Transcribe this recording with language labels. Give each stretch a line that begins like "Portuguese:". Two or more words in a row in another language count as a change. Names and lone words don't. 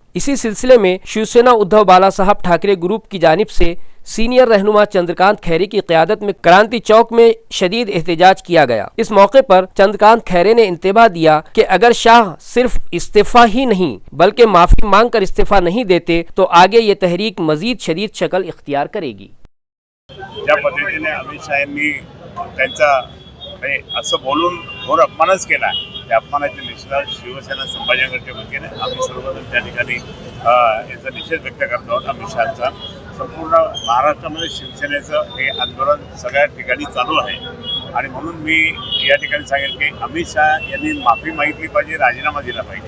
Urdu: اسی سلسلے میں شیو سینا ادھو بالا صاحب ٹھاکرے گروپ کی جانب سے سینئر رہنما چندرکانت کھیرے کی قیادت میں کرانتی چوک میں شدید احتجاج کیا گیا۔ اس موقع پر چندرکانت کھیرے نے انتباہ دیا کہ اگر شاہ صرف استعفیٰ ہی نہیں بلکہ معافی مانگ کر استعفیٰ نہیں دیتے تو آگے یہ تحریک مزید شدید شکل اختیار کرے گی۔
Marathi: ज्या पद्धतीने अमित शाह यांनी त्यांचा असं बोलून घोर अपमानच केला, त्या अपमानाच्या निषेधार्थ शिवसेना संभाजीनगरच्या वतीने आम्ही सर्वजण त्या ठिकाणी याचा निषेध व्यक्त करतो आहोत। अमित शहाचा संपूर्ण महाराष्ट्रामध्ये शिवसेनेचं हे आंदोलन सगळ्या ठिकाणी चालू आहे आणि म्हणून मी या ठिकाणी सांगेल की अमित शाह यांनी माफी मागितली पाहिजे, राजीनामा दिला पाहिजे।